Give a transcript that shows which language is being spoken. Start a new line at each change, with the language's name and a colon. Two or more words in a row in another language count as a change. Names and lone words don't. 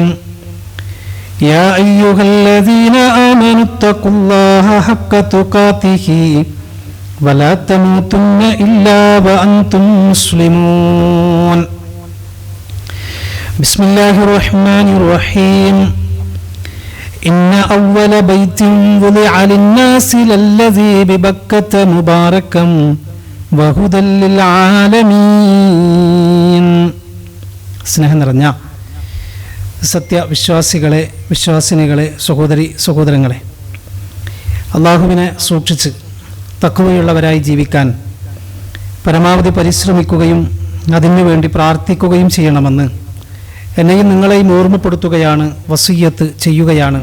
Arabic: يا أيها الذين آمنوا اتقوا الله حق تقاته ولا تموتن إلا وأنتم مسلمون. بسم الله الرحمن الرحيم. إن أول بيت وضع للناس للذي ببكة مباركا وهدى للعالمين.
Malayalam: സ്നേഹം നിറഞ്ഞ സത്യവിശ്വാസികളെ, വിശ്വാസിനികളെ, സഹോദരങ്ങളെ, അള്ളാഹുവിനെ സൂക്ഷിച്ച് തഖ്വയുള്ളവരായി ജീവിക്കാൻ പരമാവധി പരിശ്രമിക്കുകയും അതിനുവേണ്ടി പ്രാർത്ഥിക്കുകയും ചെയ്യണമെന്ന് എന്നെയും നിങ്ങളെയും ഓർമ്മപ്പെടുത്തുകയാണ്, വസിയ്യത്ത് ചെയ്യുകയാണ്.